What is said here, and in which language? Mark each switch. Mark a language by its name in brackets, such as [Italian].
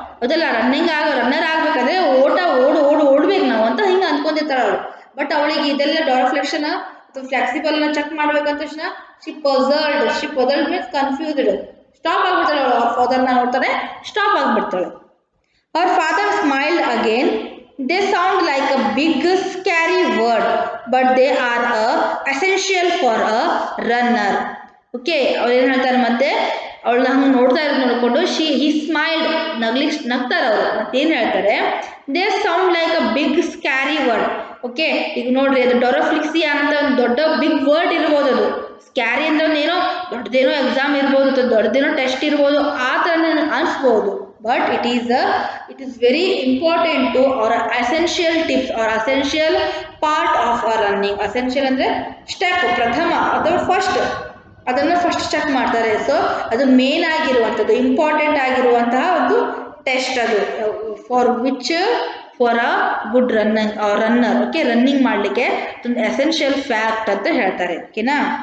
[Kannada] ಅದಲ್ಲ, ರನ್ನರ್ ಆಗಬೇಕಂದ್ರೆ ಓಡ್ಬೇಕು ನಾವು ಅಂತ ಹಿಂಗೆ ಅಂದ್ಕೊಂಡಿರ್ತಾಳೆ ಅವಳು. ಬಟ್ ಅವಳಿಗೆ ಇದೆಲ್ಲ ಡೊರಫ್ಲೆಕ್ಷನ್ ಅಥವಾ ಫ್ಲೆಕ್ಸಿಬಲ್ನ ಚೆಕ್ ಮಾಡ್ಬೇಕಂತ ತಕ್ಷಣ [English] she puzzled means confused, [Kannada] ಸ್ಟಾಪ್ ಆಗಿಬಿಡ್ತಾಳೆ. ಅವಳು ಅವ್ರ ಫಾದರ್ನ ನೋಡ್ತಾನೆ, stop ಆಗಿಬಿಡ್ತಾಳೆ. [English] Her father smiled again. They sound like a big scary word, but they are essential for a runner. [Kannada] Okay, ಅವ್ರು ಏನು ಹೇಳ್ತಾರೆ, ಮತ್ತೆ ಅವಳನ್ನ ಹಂಗೆ ನೋಡ್ಕೊಂಡು [English] he smiled, [Kannada] ನಗ್ತಾರೆ ಅವರು. ಮತ್ತೇನು ಹೇಳ್ತಾರೆ, [English] They sound like a big scary word. [Kannada] Okay, ಈಗ ನೋಡ್ರಿ, ಅದು ಡೊರಫ್ಲಿಕ್ಸಿಯಾ ಅಂತ ಒಂದು ದೊಡ್ಡ ಬಿಗ್ ವರ್ಡ್ ಇರ್ಬೋದು. ಅದು ಸ್ಕ್ಯಾರಿ ಅಂದ್ರೆ ಏನೋ ದೊಡ್ಡದೇನೋ ಎಕ್ಸಾಮ್ ಇರ್ಬೋದು, ಅಥವಾ ದೊಡ್ಡದೇನೋ ಟೆಸ್ಟ್ ಇರ್ಬೋದು, ಆ ಥರ ಅನಿಸ್ಬೋದು. [English] But it is very important to or essential tips or essential part of our running. [Kannada] Essential ಅಂದರೆ ಸ್ಟೆಪ್, ಪ್ರಥಮ ಅಥವಾ ಫಸ್ಟ್, ಅದನ್ನು ಫಸ್ಟ್ ಚೆಕ್ ಮಾಡ್ತಾರೆ. ಸೊ ಅದು ಮೇನ್ ಆಗಿರುವಂಥದ್ದು, ಇಂಪಾರ್ಟೆಂಟ್ ಆಗಿರುವಂತಹ ಒಂದು ಟೆಸ್ಟ್ ಅದು, [English] For a good runner. [Kannada] Okay, running ಮಾಡಲಿಕ್ಕೆ ಒಂದು ಎಸೆನ್ಷಿಯಲ್ ಫ್ಯಾಕ್ಟ್ ಅಂತ ಹೇಳ್ತಾರೆ. ಓಕೆನಾ?